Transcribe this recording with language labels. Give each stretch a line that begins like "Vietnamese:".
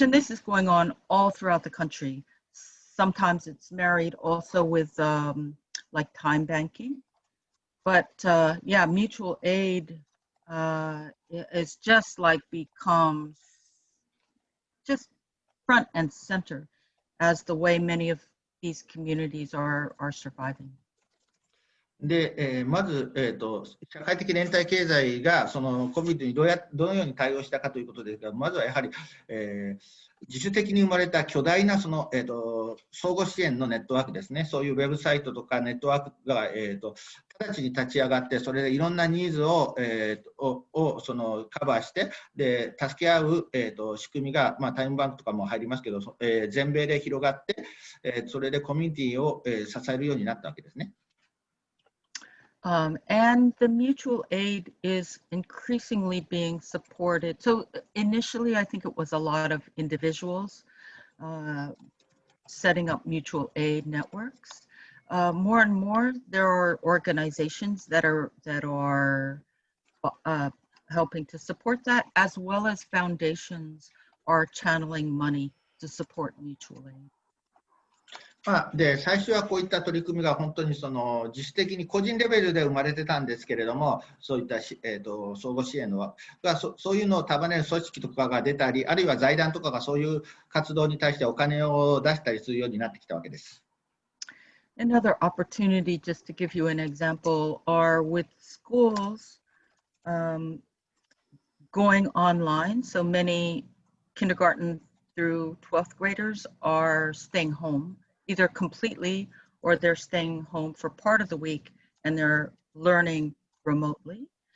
English: And this is going on all throughout the country. Sometimes it's married also with like time banking, but yeah, mutual aid is just like becomes just front and center as the way many of these communities are surviving.
Japanese: で、まず、社会的連帯経済がその COVID にどのように対応したかということですが、まずはやはり、自主的に生まれた巨大なその、相互支援のネットワークですね、そういうウェブサイトとかネットワークが、直ちに立ち上がって、それでいろんなニーズを、そのカバーして、で助け合う、仕組みが、まあ、タイムバンクとかも入りますけど、全米で広がって、それでコミュニティを、支えるようになったわけですね。
English: And the mutual aid is increasingly being supported. So initially, I think it was a lot of individuals setting up mutual aid networks. More and more, there are organizations that are helping to support that, as well as foundations are channeling money to support mutual aid.
Japanese: で最初はこういった取り組みが本当にその自主的に個人レベルで生まれてたんですけれども、そういった相互支援がそういうのを束ねる組織とかが出たり、あるいは財団とかがそういう活動に対してお金を出したりするようになってきたわけです。
English: Another opportunity, just to give you an example, are with schools going online. So many kindergarten through 12th graders are staying home, either completely or they're staying home for part of the week and they're learning remotely.